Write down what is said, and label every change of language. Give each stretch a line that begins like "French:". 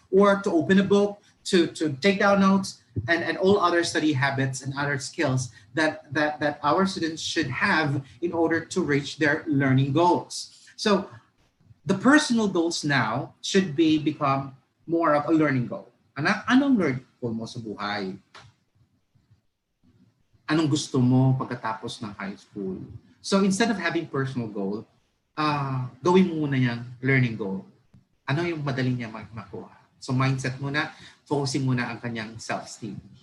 English: Or to open a book, to take down notes, and all other study habits and other skills that our students should have in order to reach their learning goals. So the personal goals now should become more of a learning goal.
Filipino: Anong learning goal mo sa buhay? Anong gusto mo pagkatapos ng high school?
English: So instead of having personal goal,
Filipino: gawin mo muna yung learning goal. Ano yung madali niya makuha? So mindset muna, focusing muna ang kanyang self-esteem.